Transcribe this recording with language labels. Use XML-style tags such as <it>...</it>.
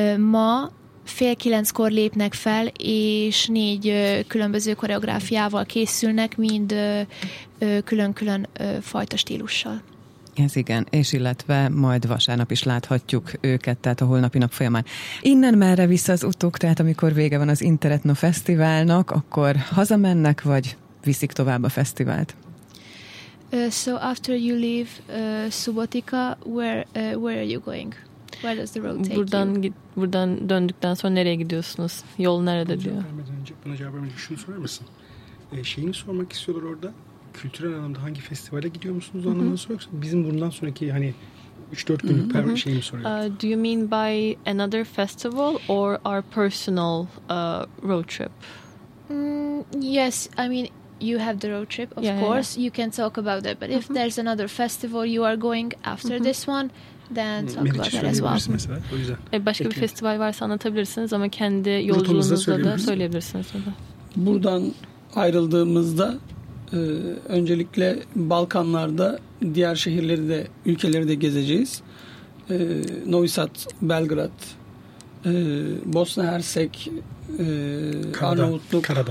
<hu>Ma 8:30-kor lépnek fel, és 4 különböző koreográfiával készülnek, mind külön-külön fajta stílussal. Ez igen, és illetve majd vasárnap is láthatjuk őket, tehát a holnapi nap folyamán. Innen merre vissza az utuk, tehát amikor vége van az InteretNO Fesztiválnak, akkor hazamennek, vagy viszik tovább a fesztivált?</hu> <en>So after you leave Subotica, where are you going? Where does the road take</en> <tr>buradan</tr> <en>you?</en> <tr>Buradan döndükten sonra nereye gidiyorsunuz? Yol nerede diyor? Buna cevap vermeden önce şunu sorar mısın? Şeyini sormak istiyorlar orada. Kültürel anlamda hangi festivale gidiyor musunuz anlamına soruyorsun? Bizim bundan sonraki hani 3-4 günlük şeyi mi soruyor?</tr> <en>Do you mean by another festival or our personal road trip? Yes, I mean... You have the road trip, of course. Yeah. You can talk about that. But if there's another festival you are going after this one, then talk about that as well.</en> <tr>Mesela, başka bir festival varsa anlatabilirsiniz ama kendi yolculuğunuzda da söyleyebilirsiniz. Buradan ayrıldığımızda öncelikle Balkanlar'da diğer şehirleri de, ülkeleri de gezeceğiz. Novi Sad, Belgrad, Bosna Hersek, Arnavutluk,</tr>